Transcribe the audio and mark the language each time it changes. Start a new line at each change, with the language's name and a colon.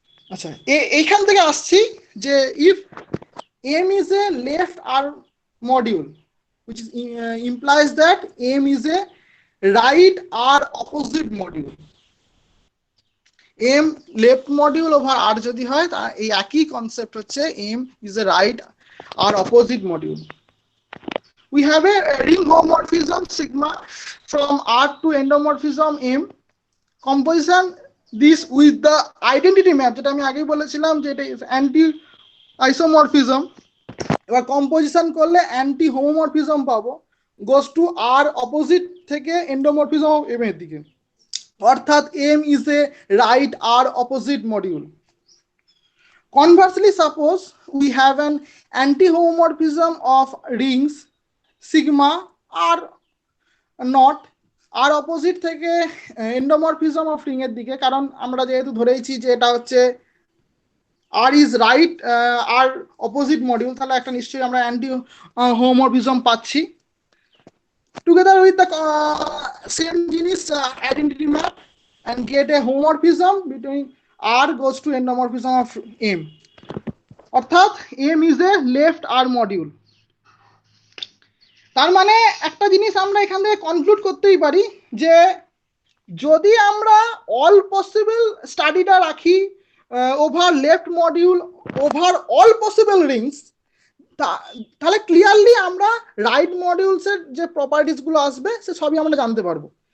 Bangla: আচ্ছা এইখান থেকে আসছি যে
English: If M is a left R module which is implies that m is a right r opposite module।
Bangla: m left module over r যদি হয় তা এই একই কনসেপ্ট হচ্ছে
English: m is a right r opposite module। We have a ring homomorphism sigma from r to endomorphism m, composition this with the identity map
Bangla: যেটা আমি আগেই বলেছিলাম যে এটা অ্যান্টি আইসোমরফিজম। এবার কম্পোজিশন করলে অ্যান্টি হোমোমরফিজম পাবো, গোস টু আর অপোজিট থেকে এন্ডোমরফিজম অফ এম এর দিকে, অর্থাৎ M is a right আর opposite module.
English: Conversely, suppose we have an anti-homomorphism of rings sigma r not
Bangla: আর opposite থেকে এন্ডোমরফিজম of ring এর দিকে, কারণ আমরা যেহেতু ধরেইছি যে এটা হচ্ছে আর is right আর opposite module, তাহলে একটা নিশ্চয়ই আমরা অ্যান্টি হোমোমরফিজম পাচ্ছি।
English: together with the same জিনিস identity map and get a homomorphism between r goes to endomorphism of m,
Bangla: অর্থাৎ
English: m is a left r module।
Bangla: তার মানে একটা জিনিস আমরা এখান থেকে কনক্লুড করতেই পারি যে যদি আমরা অল পসিবল স্টাডিটা রাখি over left module over all possible Rings, তাহলে ক্লিয়ারলি আমরা রাইট মডিউলসের যে প্রপার্টিসগুলো আসবে সে সবই আমরা জানতে পারবো।